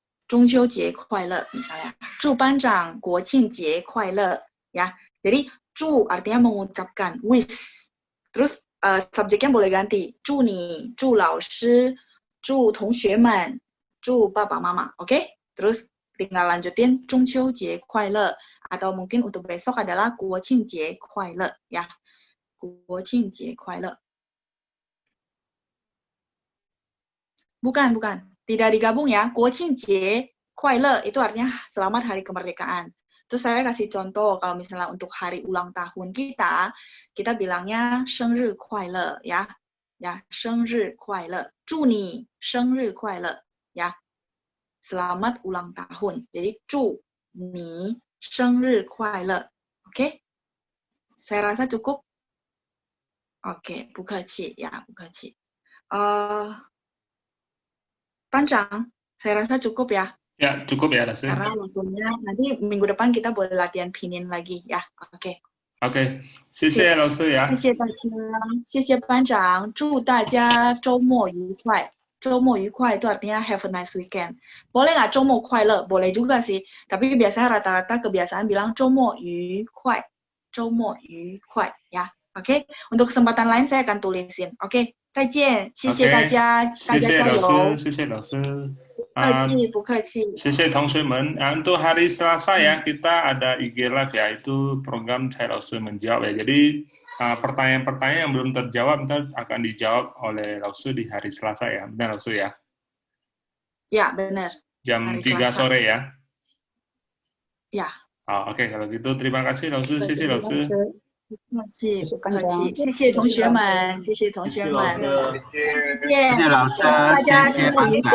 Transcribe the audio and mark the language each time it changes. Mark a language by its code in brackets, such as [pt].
[zh] 中秋节快乐 [id] misalnya. [zh] 祝班长国庆节快乐, ya. [id] Jadi 祝 artinya mengucapkan, with. Terus subjeknya boleh ganti. [zh] 祝你, 祝老师, 祝同学们, 祝爸爸妈妈, oke? [id] Terus tinggal lanjutin [zh] 中秋节快乐 [id] atau mungkin untuk besok adalah [zh] 国庆节快乐, [id] ya. [zh] 国庆节快乐. [id] Bukan. Tidak digabung ya. [zh] 国庆节快乐 [id] itu artinya selamat hari kemerdekaan. Terus saya kasih contoh kalau misalnya untuk hari ulang tahun kita bilangnya [zh] 生日快乐 [id] ya. [zh] Ya, 生日快乐.祝你生日快乐 ya. [id] Selamat ulang tahun. Jadi [zh] 祝你生日快乐. [id] Oke? Saya rasa cukup. Oke, [zh] 不客气 [id] ya, 不客气. 班长, saya rasa cukup ya. Ya, cukup ya, Lasse. Karena waktunya nanti minggu depan kita boleh latihan pinyin lagi ya. Oke. [zh] Oke, 谢谢老师呀。谢谢大家，谢谢班长，祝大家周末愉快。周末愉快 [id] itu artinya [en] have a nice weekend. [id] Boleh nggak [zh] 周末快乐? [id] Boleh juga sih. Tapi biasanya rata-rata kebiasaan bilang [zh] 周末愉快，周末愉快 [id] ya. Oke. Untuk kesempatan lain saya akan tulisin. Oke. [zh] 再见，谢谢大家，大家加油。谢谢老师。不客气。谢谢同学们. [id] Untuk hari Selasa ya, kita ada IG Live ya, itu program Cai Laosu menjawab ya. Jadi pertanyaan-pertanyaan yang belum terjawab ntar akan dijawab oleh Laosu di hari Selasa ya. Benar Laosu ya? Ya, benar. Jam 3 sore ya? Ya. Oke, kalau gitu terima kasih Laosu, [zh] 谢谢老师。不客气，不客气，谢谢同学们，谢谢同学们，谢谢老师，大家周末愉快，